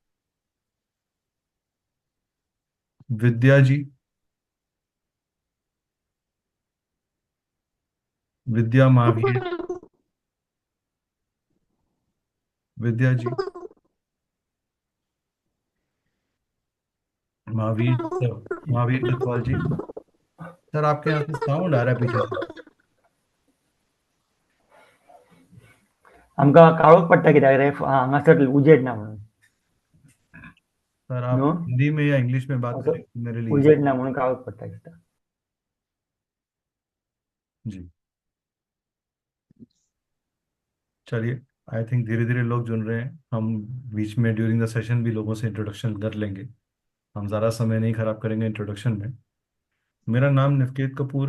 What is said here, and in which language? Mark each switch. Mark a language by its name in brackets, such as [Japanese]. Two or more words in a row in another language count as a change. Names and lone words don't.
[Hindi] विद्या जी, विद्या महावीर, विद्या जी, महावीर सर, महावीर गतवाल जी। सर आपके यहाँ से साउंड आ रहा है पीछे से। [Konkani] आमकां काळोख पडटा कित्याक रे हांगासर उजेड ना म्हणून [Hindi] सर आप न्हू हिंदी में या इंग्लिश में बात [Konkani] असो [Hindi] करें तो मेरे लिए easy। [Konkani] उजेड ना म्हणून काळोख पडटा दिसता [Hindi] जी, चलिए। [English] I think [Hindi] धीरे धीरे लोग जुड़ रहे हैं। हम बीच में [English] during the session [Hindi] भी लोगों से इंट्रोडक्शन कर लेंगे। हम ज़्यादा समय नहीं खराब करेंगे इंट्रोडक्शन में। मेरा नाम निवकेत कपूर है।